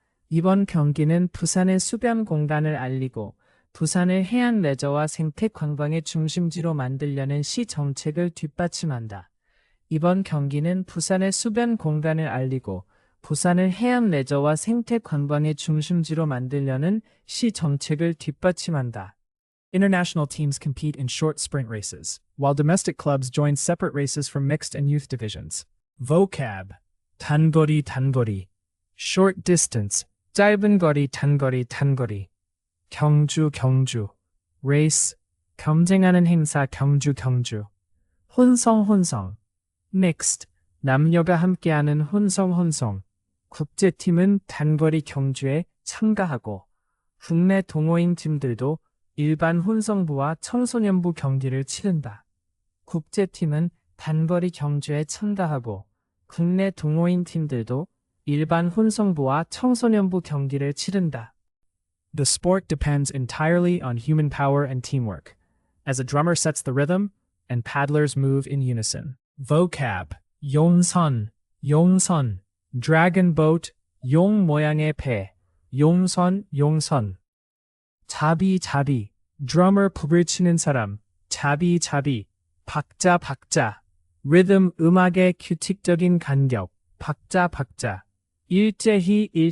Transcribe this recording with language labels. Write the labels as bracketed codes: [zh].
[ko] 이번 경기는 부산의 수변 공간을 알리고 부산을 해양 레저와 생태 관광의 중심지로 만들려는 시 정책을 뒷받침한다. 이번 경기는 부산의 수변 공간을 알리고 부산을 해양 레저와 생태 관광의 중심지로 만들려는 시 정책을 뒷받침한다. [en] International teams compete in short sprint races, while domestic clubs join separate races from mixed and youth divisions. [ko] vocab 단거리 short distance 짧은 거리 단거리 경주 race 경쟁하는 행사 경주 혼성 mixed 남녀가 함께하는 혼성 국제팀은 단거리 경주에 참가하고 국내 동호인 팀들도 일반 혼성부와 청소년부 경기를 치른다. 국제팀은 단거리 경주에 참가하고 국내 동호인 팀들도 일반 혼성부와 청소년부 경기를 치른다. [en] The sport depends entirely on human power and teamwork, as a drummer sets the rhythm and paddlers move in unison. [ko] vocab 용선 dragon boat 용 모양의 배 용선 자비 drummer 굽을 치는 사람 자비 박자 rhythm 음악의 규칙적인 간격 박자 일제히